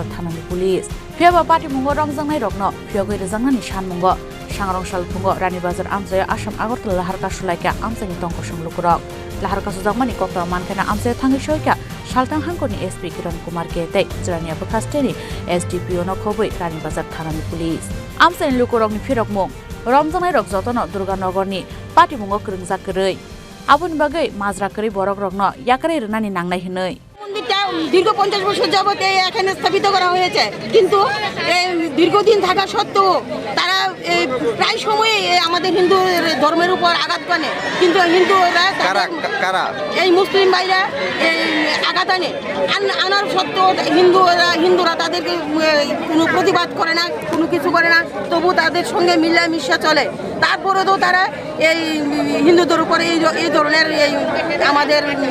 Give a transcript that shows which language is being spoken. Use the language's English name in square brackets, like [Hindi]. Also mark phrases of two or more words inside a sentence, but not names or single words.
[Kok Borok] Thanani Police Phiaba Patimmungo RomjaknaiRokno Phiyogwi Rwjaknani Sanmungo Sangrongshal Phungo Ranirbazar Amchaio Assam Agartala Lahar KasulaikhaLukurok Amchaini Dongkosonglukurok Lahar KasulaikhaLukurok Koktomo Mankena Amchaio Thangi Soika Saltang Hangkorni SP Kiran Kumarke Tei Jrania Bukasteni SDPO no Khoboi Ranirbazar Thanani Police Amchaini Lukurokni Phirokmung RomjaknaiRok Jotono Durganogorni Patimmungo Krungjak Kwrwi Aboni bagai Majra Kwrwi Borokrokno Yakrai Rwnani Nangnai hinui [Bangla] দীর্ঘ 50 বছর যাবত এখানে স্থাপিত করা হয়েছে কিন্তু দীর্ঘদিন থাকা সত্ত্বেও তারা প্রায় সময় আমাদের হিন্দু ধর্মের উপর আঘাত করে কিন্তু হিন্দুরা কারা এই মুসলিম ভাইরা আঘাত আনার সত্ত্বেও হিন্দুরা তাদেরকে কোনো প্রতিবাদ করে না কোনো কিছু করে না তবু তাদের সঙ্গে মিলামিশা চলে তারপরেও তারা এই হিন্দুদের উপর এই ধরনের আমাদের